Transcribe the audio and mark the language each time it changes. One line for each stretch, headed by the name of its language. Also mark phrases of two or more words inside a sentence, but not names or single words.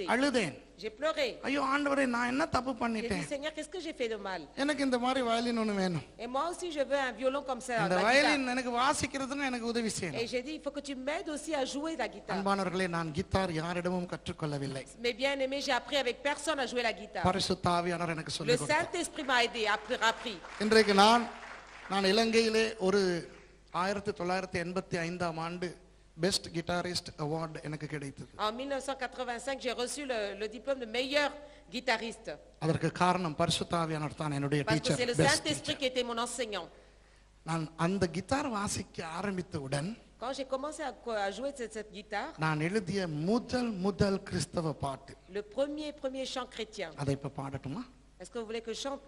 Tamil: அழுதேன்.
French: J'ai pleuré.
Tamil: ஐயோ ஆண்டவரே, நான் என்ன தப்பு
French: J'ai dit,
Tamil: பண்ணிட்டேன்?
French: Seigneur, qu'est-ce que j'ai fait de mal?
Tamil: எனக்கு இந்த மாதிரி வயலின் ஒண்ணு வேணும்.
French: Et moi aussi, je veux un violon comme ça.
Tamil: இந்த
French: la
Tamil: வயலின்
French: guitare.
Tamil: எனக்கு வாசிக்கிறதுன்னு எனக்கு உதவி செய்யணும்.
French: Et j'ai dit, il faut que tu m'aides aussi à jouer la guitare.
Tamil: அன்பானவர்களே, நான் கிட்டார் யாரிடமும் கற்றுக்கொள்ளவில்லை.
French: Mais bien aimé, j'ai appris avec personne à jouer la guitare.
Tamil: பரிசுத்த ஆவியானவர் எனக்கு
French: Le
Tamil: சொல்லிக் கொடுத்தார்.
French: Saint-Esprit m'a aidé, appris.
Tamil: இன்றைக்கு நான் இலங்கையிலே ஒரு 1985 ஆண்டு
English: best guitarist award
Tamil: எனக்கு கிடைத்தது.
French: En 1985, j'ai reçu le diplôme de meilleur guitariste.
Tamil: அதற்கு காரணம் பரிசுத்த ஆவியானவர் தான் என்னுடைய
French: Parce que c'est le
Tamil: டீச்சர்.
French: Saint-Esprit qui était mon enseignant.
Tamil: நான் அந்த கிட்டார் வாசிக்க ஆரம்பித்தவுடன்
French: Quand j'ai commencé à jouer cette guitare,
Tamil: நான் எழுதிய முதல் கிறிஸ்தவ பாட்டு,
French: le premier chant chrétien.
Tamil: அதை இப்ப பாடட்டுமா?
French: Est-ce que vous voulez que je chante?